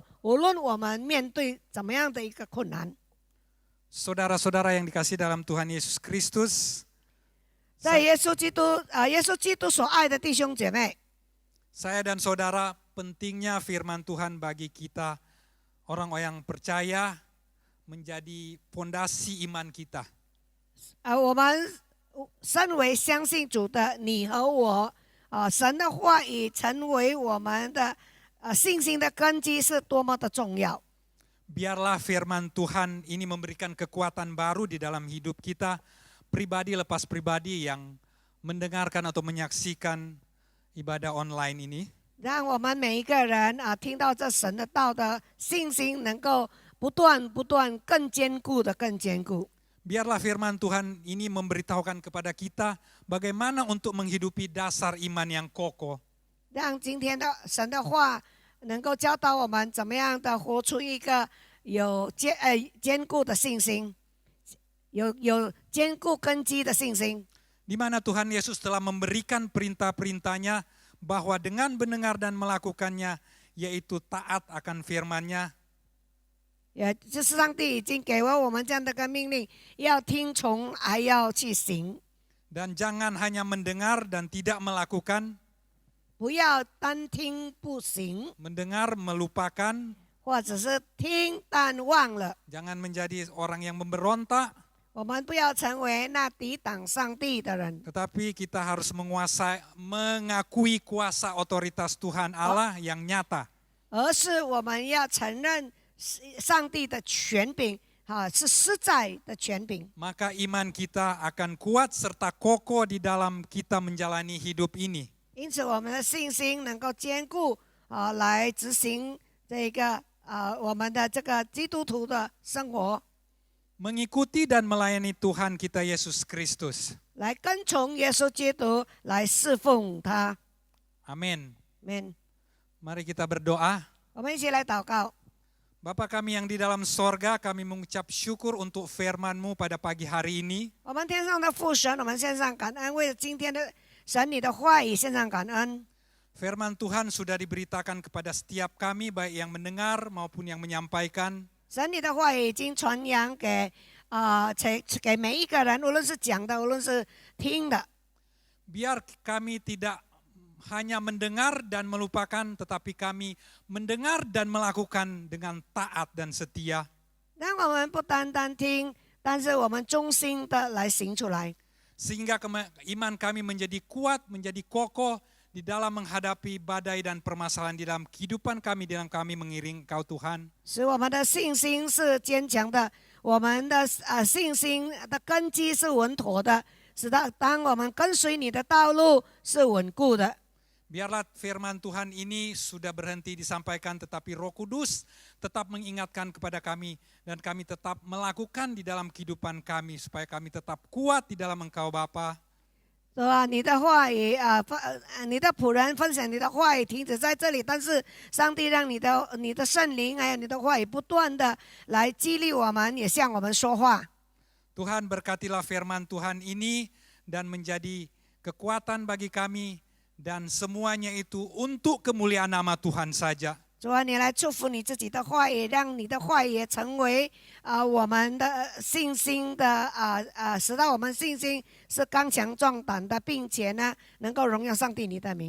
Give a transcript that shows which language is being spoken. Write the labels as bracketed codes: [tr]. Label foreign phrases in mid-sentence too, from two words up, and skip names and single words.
[zh] 无论我们面对怎么样的一个困难， [id] Saudara-saudara yang dikasih dalam Tuhan Yesus Kristus, [zh] 在耶稣基督所爱的弟兄姐妹， [id] saya dan saudara, pentingnya firman Tuhan bagi kita orang-orang yang percaya menjadi fondasi iman kita. [zh] 我们身为相信主的你和我，神的话语成为我们的信心的根基是多么的重要。 [id] Biarlah firman Tuhan ini memberikan kekuatan baru di dalam hidup kita, pribadi lepas pribadi yang mendengarkan atau menyaksikan ibadah online ini. [zh] 让我们每一个人听到这神的道的信心能够不断更坚固的更坚固。 [id] Biarlah firman Tuhan ini memberitahukan kepada kita bagaimana untuk menghidupi dasar iman yang kokoh. [zh] 让今天的神的话能够教导我们怎么样的活出一个有坚固的信心，有坚固根基的信心。 [id] Di mana Tuhan Yesus telah memberikan perintah-perintahnya bahwa dengan mendengar dan melakukannya, yaitu taat akan firman-Nya. [zh] 也就是上帝已经给了我们这样的个命令，要听从，还要去行。 [id] Dan jangan hanya mendengar dan tidak melakukan, [zh] 不要单听不行， [id] mendengar melupakan, [zh] 或者是听但忘了。 [id] jangan menjadi orang yang memberontak, [zh] 我们不要成为那抵挡上帝的人， [id] tetapi kita harus mengakui kuasa otoritas Tuhan Allah yang nyata. [zh] 而是我们要承认上帝的权柄，是实在的权柄。 [id] Maka iman kita akan kuat serta kokoh di dalam kita menjalani hidup ini. [zh] 因此，我们的信心能够坚固，来执行这个我们的这个基督徒的生活， [id] Mengikuti dan melayani Tuhan kita Yesus Kristus. [zh] 来跟从耶稣基督，来侍奉他。 [id] Amin. [zh] Amen。 [id] Mari kita berdoa. [zh] 我们一起来祷告。 [id] Bapa kami yang di dalam sorga, kami mengucap syukur untuk firman-Mu pada pagi hari ini. [zh] 我们天上的父神，我们献上感恩，为了今天的神你的话语献上感恩。 [id] Firman Tuhan sudah diberitakan kepada setiap kami, baik yang mendengar maupun yang menyampaikan. [zh] 神你的话语已经传扬给每一个人，无论是讲的，无论是听的。 [id] Biar kami tidak hanya mendengar dan melupakan, tetapi kami mendengar dan melakukan dengan taat dan setia. [zh] 让我们不单单听，但是我们忠心的来行出来， [id] Sehingga iman kami menjadi kuat, menjadi kokoh di dalam menghadapi badai dan permasalahan di dalam kehidupan kami, di dalam kami mengiring Engkau Tuhan. [zh] 使我们的信心是坚强的，我们的信心的根基是稳妥的，使得当我们跟随你的道路是稳固的。 [id] Biarlah firman Tuhan ini sudah berhenti disampaikan, tetapi Roh Kudus tetap mengingatkan kepada kami dan kami tetap melakukan di dalam kehidupan kami supaya kami tetap kuat di dalam Engkau Bapa. [zh] 对吧？你的话语你的仆人分享你的话语停止在这里，但是上帝让你的圣灵还有你的话语不断的来激励我们，也向我们说话。 [id] Tuhan berkatilah firman Tuhan ini dan menjadi kekuatan bagi kami dan semuanya itu untuk kemuliaan nama Tuhan saja. [zh] 主啊，你来祝福你自己的话语，让你的话语也成为我们的信心的使到我们信心是刚强壮胆的，并且呢能够荣耀上帝你的名。